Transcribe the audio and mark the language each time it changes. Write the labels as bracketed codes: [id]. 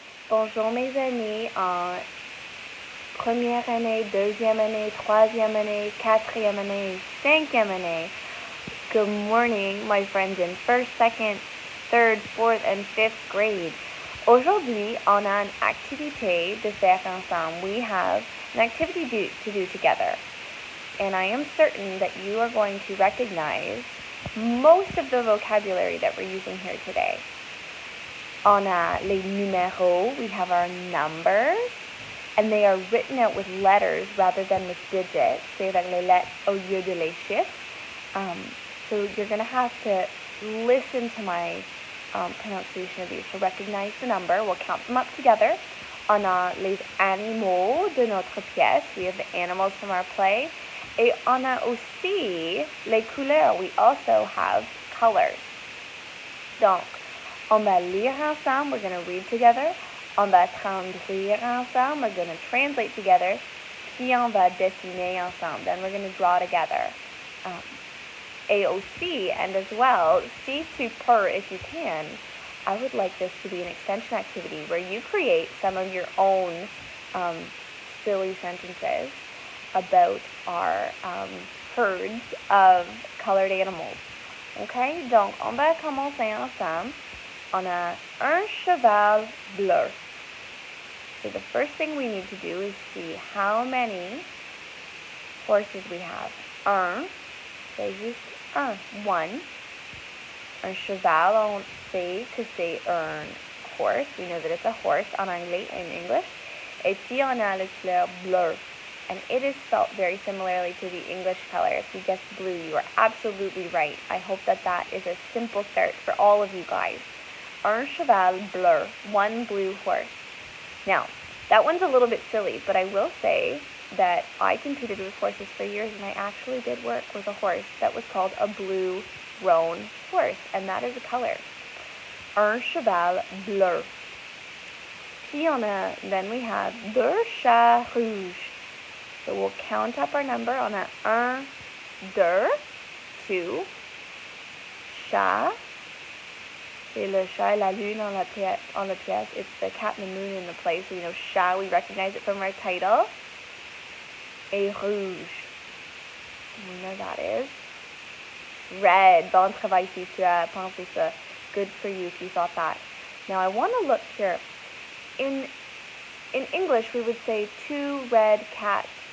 [fr] Bonjour mes amis en première année, deuxième année, troisième année, quatrième année, cinquième année. [en] Good morning, my friends in first, second, third, fourth, and fifth grade. [fr] Aujourd'hui, on a une activité de faire ensemble. [en] We have an activity to do together. And I am certain that you are going to recognize most of the vocabulary that we're using here today. [fr] On les numéros, [en] we have our numbers, and they are written out with letters rather than with digits. [fr] C'est avec les lettres au lieu de les chiffres. [en] So you're going to have to listen to my pronunciation of these to recognize the number. We'll count them up together. [fr] On a les animaux de notre pièce. [en] We have the animals from our play. [fr] Et on a aussi les couleurs. [en] We also have colors. [fr] Donc, on va lire ensemble, [en] we're going to read together. [fr] On va traduire ensemble, [en] we're going to translate together. [fr] Puis on va dessiner ensemble, [en] then we're going to draw together. AOC, and as well, C to per if you can. I would like this to be an extension activity where you create some of your own silly sentences about our herds of colored animals. [fr] Okay, donc on va commencer ensemble. On a un cheval bleu. [en] So the first thing we need to do is see how many horses we have. [fr] Un, c'est juste un, one. Un cheval, on sait que c'est un horse. [en] We know that it's a horse [fr] en anglais, [en] in English. [fr] Et puis on a le couleur bleu. [en] And it is spelled very similarly to the English color. If you guessed blue, you are absolutely right. I hope that that is a simple start for all of you guys. [fr] Un cheval bleu, [en] one blue horse. Now, that one's a little bit silly, but I will say that I competed with horses for years, and I actually did work with a horse that was called a blue roan horse, and that is a color. [fr] Un cheval bleu. Puis [en] then we have [fr] deux chats rouges. [en] So we'll count up our number [fr] on a un, deux, [en] two, chat. [fr] C'est le chat et la lune on la pièce. [en] It's the cat and the moon in the play. So, chat, we recognize it from our title. [fr] Et rouge. [en] We know that is red. [fr] Bon travail si tu as pensé ça. [en] Good for you if you thought that. Now, I want to look here. In English, we would say two red cats.